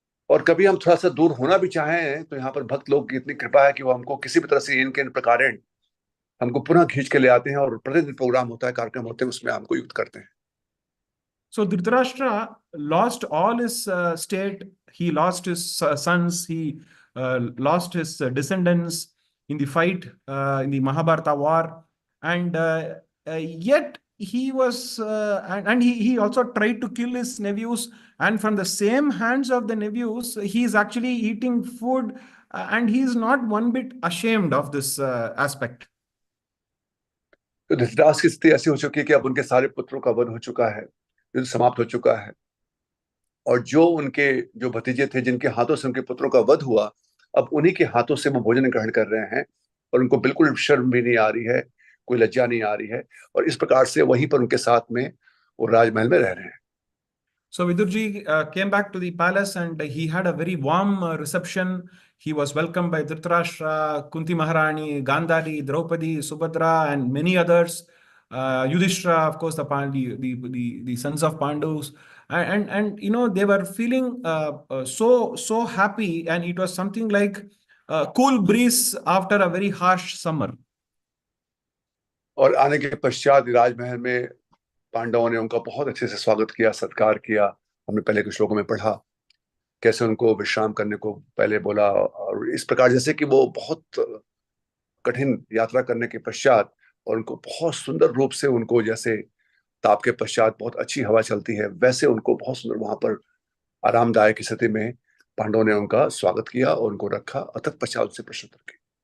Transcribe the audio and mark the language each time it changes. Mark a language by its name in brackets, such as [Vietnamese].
[Hindi] और कभी हम थोड़ा सा दूर होना भी चाहें तो यहाँ पर भक्त लोग की इतनी कृपा है कि वो हमको किसी भी तरह से इन प्रकार हमको पुनः खींच के ले आते हैं, और प्रतिदिन प्रोग्राम होता है, कार्यक्रम होते हैं, उसमें हमको युक्त करते हैं। [English] So Dhritarashtra lost all his state. He lost his sons. He lost his descendants in the fight in the Mahabharata war, and yet he was and he also tried to kill his nephews. And from the same hands of the nephews, he is actually eating food, and he is not one bit ashamed of this aspect. [Hindi] तो धृतराष्ट्र की स्थिति ऐसी हो चुकी है कि अब उनके सारे पुत्रों का वध हो चुका है, युद्ध समाप्त हो चुका है, और जो उनके जो भतीजे थे जिनके हाथों से उनके पुत्रों का वध हुआ, अब उन्हीं के हाथों से वो भोजन ग्रहण कर रहे हैं, और उनको बिल्कुल शर्म भी नहीं आ रही है, कोई लज्जा नहीं आ रही है, और इस प्रकार से वहीं पर उनके साथ में वो राजमहल में रह रहे हैं। [English] So Vidurji came back to the palace, and he had a very warm reception. He was welcomed by Dhritarashtra, Kunti Maharani, Gandhari, Draupadi, Subhadra, and many others. Yudhishthira, of course, the sons of Pandus, and you know, they were feeling so happy, and it was something like a cool breeze after a very harsh summer. [Hindi] और आने के पश्चात राजमहल में पांडवों ने उनका बहुत अच्छे से स्वागत किया, सत्कार किया। हमने पहले के श्लोकों में पढ़ा कैसे उनको विश्राम करने को पहले बोला, और इस प्रकार जैसे कि वो बहुत कठिन यात्रा करने के पश्चात, और उनको बहुत सुंदर रूप से, उनको जैसे ताप के पश्चात बहुत अच्छी हवा चलती है, वैसे उनको बहुत सुंदर वहां पर आरामदायक स्थिति में पांडवों ने उनका स्वागत किया और उनको रखा, अतः पश्चात उनसे प्रश्न किए।